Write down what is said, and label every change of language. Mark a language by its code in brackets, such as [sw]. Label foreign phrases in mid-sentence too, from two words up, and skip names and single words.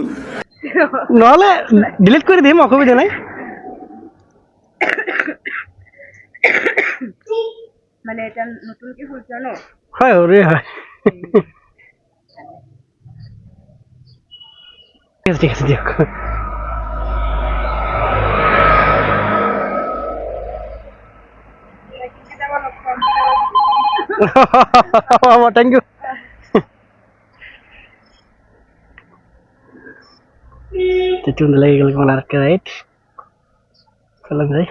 [as] নহ'লে ডিলিট কৰি দিম, অসুবিধা নাই। [bn] মানে এটা নতুন কি হইছে ন? [as] হয় সৰুৱে হয়। ঠিক আছে দিয়ক। [en] thank you. [bn] চুন লেগে গেল কেমন আর রাইট চললাম যাই।